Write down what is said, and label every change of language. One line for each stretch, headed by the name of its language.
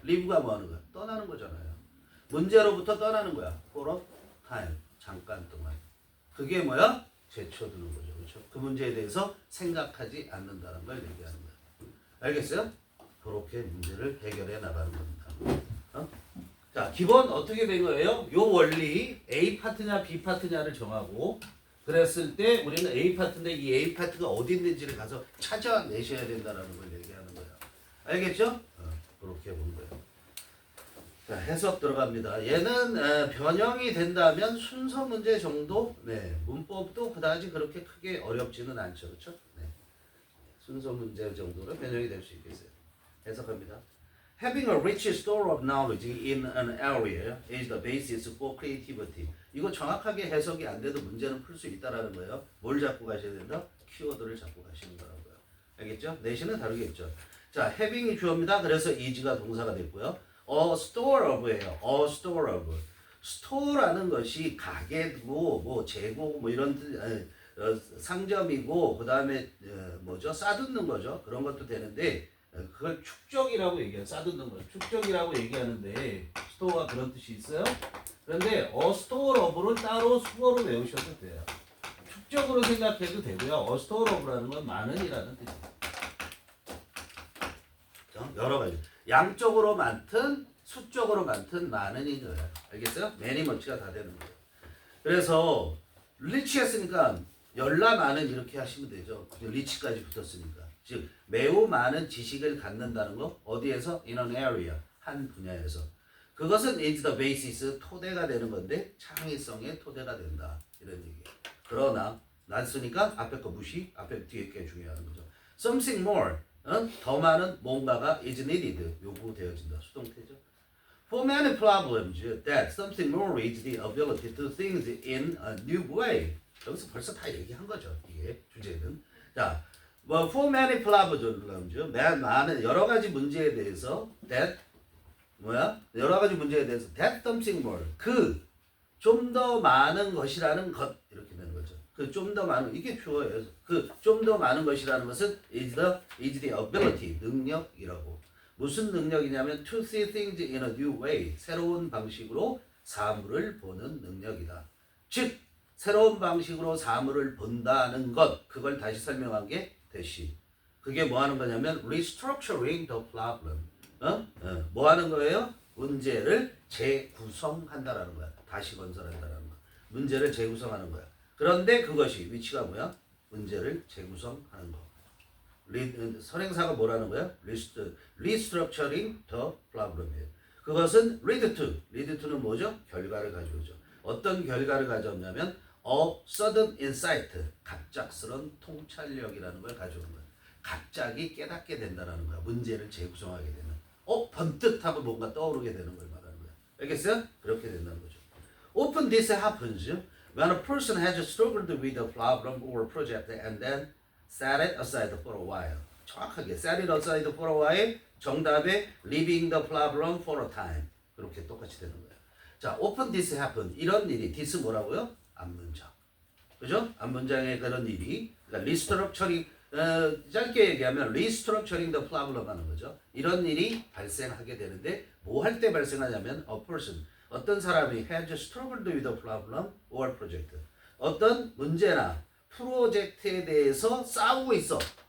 Korean: live가 뭐 하는 거야? 떠나는 거잖아요. 문제로부터 떠나는 거야.
English: for a time
Korean: 잠깐 동안. 그게 뭐야? 제쳐두는 거죠. 그렇죠? 그 문제에 대해서 생각하지 않는다는 걸 얘기하는 거야. 알겠어요? 그렇게 문제를 해결해 나가는 겁니다. 어? 자, 기본 어떻게 된 거예요? 요 원리 A 파트냐 B 파트냐를 정하고 그랬을 때 우리는 A 파트인데 이 A 파트가 어디 있는지를 가서 찾아내셔야 된다는 걸 얘기하는 거예요. 알겠죠? 그렇게 본 거예요. 자, 해석 들어갑니다. 얘는 변형이 된다면 순서 문제 정도, 네, 문법도 그다지 그렇게 크게 어렵지는 않죠, 그렇죠? 네, 순서 문제 정도로 변형이 될 수 있겠어요. 해석합니다.
English: Having a rich store of knowledge in an area is the basis for creativity.
Korean: 이거 정확하게 해석이 안 돼도 문제는 풀 수 있다라는 거예요. 뭘 잡고 가셔야 된다? 키워드를 잡고 가시는 거라고요. 알겠죠? 내신은 다르겠죠. 자, having이 주어입니다. 그래서 is가 동사가 됐고요. A store of예요. A store of. store라는 것이 가게고 뭐 재고 뭐 이런 상점이고 그다음에 뭐죠? 싸두는 거죠. 그런 것도 되는데 그걸 축적이라고 얘기해요. 싸두는 거. 축적이라고 얘기하는데 스토어가 그런 뜻이 있어요. 그런데 스토어 of를 따로 수어로 외우셔도 돼요. 축적으로 생각해도 되고요. 스토어 of라는 건 많은이라는 뜻이에요. 여러 가지. 양쪽으로 많든 수적으로 많든 많은인 거예요. 알겠어요? many much가 다 되는 거예요. 그래서 리치 했으니까 열나 많은 이렇게 하시면 되죠. 리치까지 붙었으니까. 즉 매우 많은 지식을 갖는다는 거 어디에서?
English: in an area
Korean: 한 분야에서. 그것은
English: is the basis
Korean: 토대가 되는 건데 창의성의 토대가 된다 이런 얘기예요. 그러나 낫으니까 앞에 거 무시, 앞에 뒤에 게 중요한 거죠.
English: something more
Korean: 더 많은 뭔가가
English: is needed
Korean: 요구되어진다. 수동태죠.
English: For many problems that something more is the ability to think in a new way.
Korean: 여기서 벌써 다 얘기한 거죠. 이게 주제는. 자, 뭐
English: for many problems
Korean: 많은 여러 가지 문제에 대해서 that 뭐야? 여러 가지 문제에 대해서
English: that something more
Korean: 그 좀 더 많은 것이라는 것 이렇게 되는 거죠. 그 좀 더 많은 이게 주어예요. 그 좀 더 많은 것이라는 것은
English: is the ability
Korean: 능력이라고. 무슨 능력이냐면
English: to see things in a new way
Korean: 새로운 방식으로 사물을 보는 능력이다. 즉 새로운 방식으로 사물을 본다는 것 그걸 다시 설명한 게 대시. 그게 뭐 하는 거냐면
English: restructuring the problem.
Korean: 뭐 하는 거예요? 문제를 재구성한다라는 거야. 다시 건설한다라는 거. 문제를 재구성하는 거야. 그런데 그것이 위치가 뭐야? 문제를 재구성하는 거. 선행사가 뭐라는 거야?
English: restructuring the problem이에요.
Korean: 그것은
English: lead to
Korean: 는 뭐죠? 결과를 가져오죠. 어떤 결과를 가져오냐면
English: a sudden insight,
Korean: 갑작스런 통찰력이라는 걸 가져오는 거야. 갑자기 깨닫게 된다는 거야. 문제를 재구성하게 되는. 번뜩 하고 뭔가 떠오르게 되는 걸 말하는 거야. 알겠어요? 그렇게 된다는 거죠.
English: Often this happens when a person has struggled with a problem or project and then set it aside for a while.
Korean: 정확하게
English: set it aside for a while
Korean: 정답에
English: leaving the problem for a time.
Korean: 그렇게 똑같이 되는 거예요.
English: 자, often this happen.
Korean: 이런 일이 this 뭐라고요? 앞문장. 그죠? 앞문장에 그런 일이 그러니까 restructuring 짧게 얘기하면
English: restructuring the problem
Korean: 하는 거죠. 이런 일이 발생하게 되는데 뭐 할 때 발생하냐면
English: a person
Korean: 어떤 사람이
English: has struggled with a problem or project
Korean: 어떤 문제나 프로젝트에 대해서 싸우고 있어.